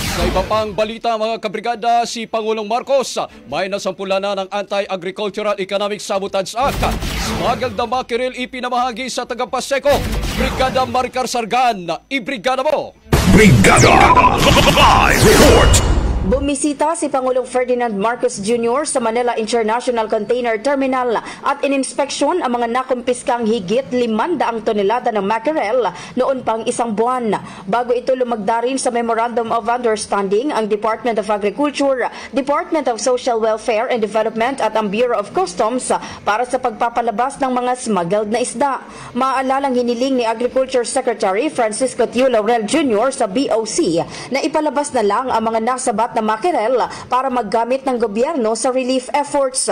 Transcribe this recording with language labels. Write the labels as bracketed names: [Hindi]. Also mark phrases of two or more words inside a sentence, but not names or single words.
[Filipino] Sa iba pang balita mga kabrigada, si Pangulong Marcos may nasampulan na ng Anti-Agricultural Economic Sabotage Act. Smuggled na makiril ipinamahagi sa taga-Paseco. Brigada Maricar Sargan, ibrigada mo! Brigada Live Report! Bumisita si Pangulong Ferdinand Marcos Jr. sa Manila International Container Terminal at ininspeksyon ang mga nakumpiskang higit 500 tonelada ng mackerel noon pang isang buwan. Bago ito lumagda rin sa [English] Memorandum of Understanding [Filipino] ang Department of Agriculture, Department of Social Welfare and Development at ang Bureau of Customs para sa pagpapalabas ng mga smuggled na isda. Maalalang hiniling ni Agriculture Secretary Francisco Tio Laurel Jr. sa BOC na ipalabas na lang ang mga nasabat na mackerel para maggamit ng gobyerno sa [English] relief efforts.